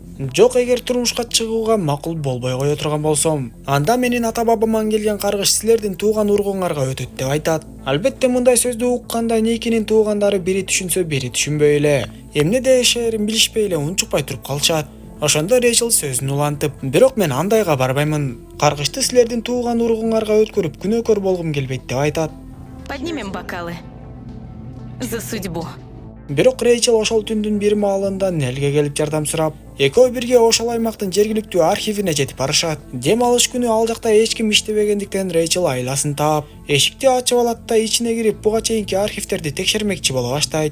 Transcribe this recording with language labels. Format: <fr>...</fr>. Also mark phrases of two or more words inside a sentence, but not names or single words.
<ky>Жок, эгер турмушка чыгууга макул болбой кое турган болсом, анда менин ата-бабаман келген каргыш силердин тууган ургуңарга өтөт" деп айтат. Албетте мындай сөздү укканда Никинин туугандары бири түшүнсө, бири түшүнбөй эле, эмне дешерин билишпей эле унчукпай туруп калышат. Ошондо Рейчел сөзүн улантып: "Бирок мен андайга барбаймын. Каргышты силердин тууган ургуңарга өткөрүп күнөөкөр болгум келбейт" деп айтат.</ky> <ru>Поднимем бокалы. За судьбу.</ru> <ky>Бирок Рейчел ошол түндүн бир маалында Нелге келип жардам сурап, экөө бирге ошол аймактын жергиликтүү архивине жетип барышат. Дем алыш күнү ал жакта эч ким иштебегендиктен Рейчел айласын таап, эшикти ачып алат да ичине кирип буга чейинки архивтерди текшермекчи боло баштайт.</ky>